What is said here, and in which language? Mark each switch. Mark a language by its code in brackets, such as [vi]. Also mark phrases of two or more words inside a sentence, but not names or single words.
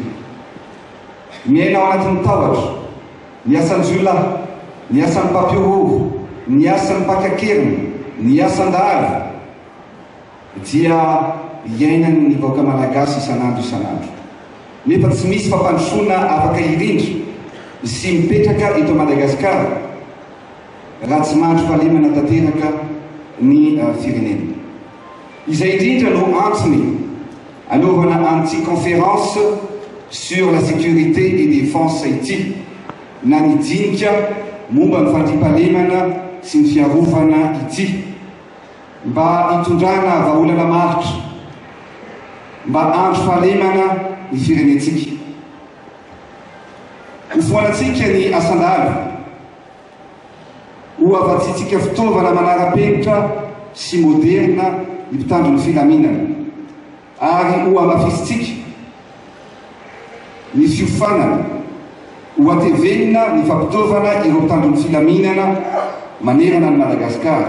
[mg] Miaina ao anatin'ny tahotra, ny asan'ny zolahy, ny asan'ny mpampiorovo, ny asan'ny mpakakeriny, ny asan-dahalo dia iainany ny vahoaka malagasy isan'andro isan'andro. Nefa tsy misy fampandrosoana afaka irindra sy mipetraka eto Madagasikara raha tsy mahandro fahalemana tanteraka ny firenena. Izay indrindra no antony anaovana an'ity [fr] conférence sur la sécurité et défense [mg] ity, na nidinika momba ny fandriampahalemana sy ny fiarovana ity, mba hitondrana vahaolana maritra, mba andro fahalemana ny firenentsika. Hofoanantsika ny asan-dahalo, ho avatsitsika fitaovana manara-penitra sy moderna ny mpitandro ny filaminana, ary ho amafisitsika ny fiofanana, ho atevenina ny fampitaovana ireo mpitandro ny filaminana manerana ny Madagasikara.